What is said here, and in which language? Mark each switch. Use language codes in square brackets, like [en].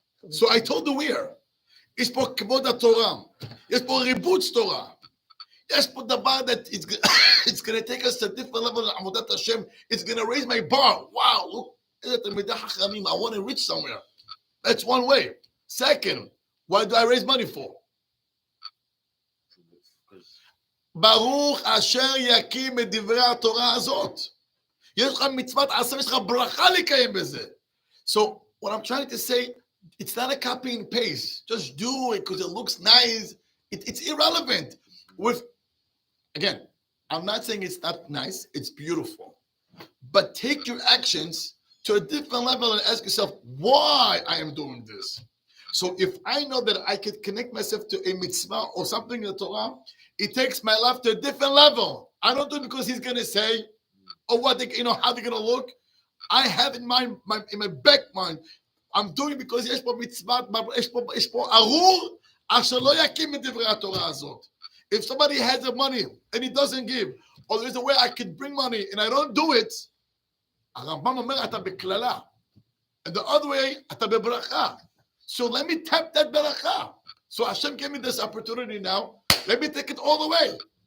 [en] So I told you where. [he] יש פה כבוד התורה. יש פה ריבוץ תורה. יש פה דבר [en] that it's going to take us to a different level of Avodat Hashem. It's going to raise my bar. Wow, look. I want to reach somewhere. That's one way. Second, why do I raise money for? [he] ברוך אשר יקים את דברי התורה הזאת. יש לך מצוות עשה, יש לך ברכה לקיים בזה. [en] So what I'm trying to say, it's not a copy and paste. Just do it because it looks nice. It's irrelevant. Again, I'm not saying it's not nice. It's beautiful. But take your actions to a different level and ask yourself why I am doing this. So if I know that I could connect myself to a mitzvah or something in the Torah, it takes my life to a different level. I don't do it because he's going to say, or what they, how they're going to look. I have in my back mind, I'm doing it because [he] יש פה מצוות, יש פה ארור, אשר לא יקים את דברי התורה הזאת. [en] If somebody has the money and he doesn't give, or there's a way I could bring money and I don't do it, [he] הרמב"ם אומר, אתה בקללה. [en] And the other way, [he] אתה בברכה. [en] So let me tap that beracha. So Hashem gave me this opportunity now. Let me take it all the way.